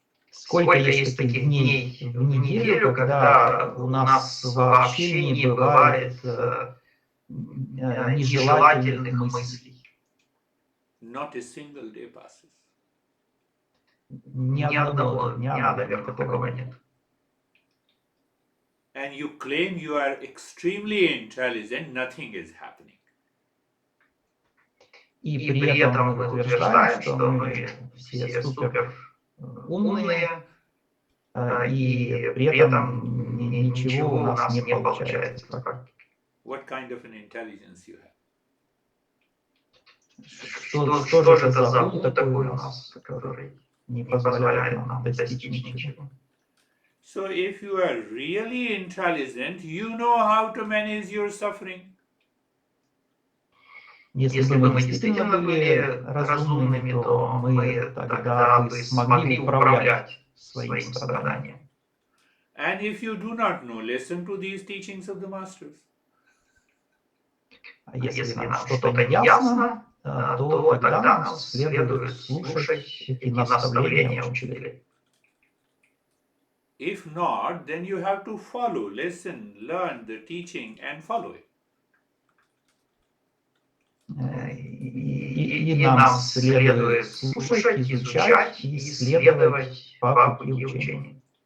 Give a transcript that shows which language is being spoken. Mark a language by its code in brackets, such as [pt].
[ru] Сколько есть таких дней в неделю, когда у нас вообще не бывает нежелательных мыслей? [en] Not a single day passes. [ru] Ни одного дня, наверное, такого нет. [en] And you claim you are extremely intelligent, nothing is happening. [ru] И при этом мы утверждаем, что мы все супер умные, и при этом ничего у нас не получается. [en] What kind of an intelligence you have? [ru] Что же это за ум такой у нас, который не позволяет нам достичь ничего? [en] So if you are really intelligent, you know how to manage your suffering. [ru] Если бы мы действительно были разумными, то мы тогда бы смогли управлять своим страданием. [en] And if you do not know, listen to these teachings of the masters. [ru] А если нам что-то не ясно, то тогда нам следует слушать эти наставления учителей. [en] If not, then you have to follow, listen, learn the teaching and follow it. [ru] И нам следует слушать, изучать и следовать по пути учения.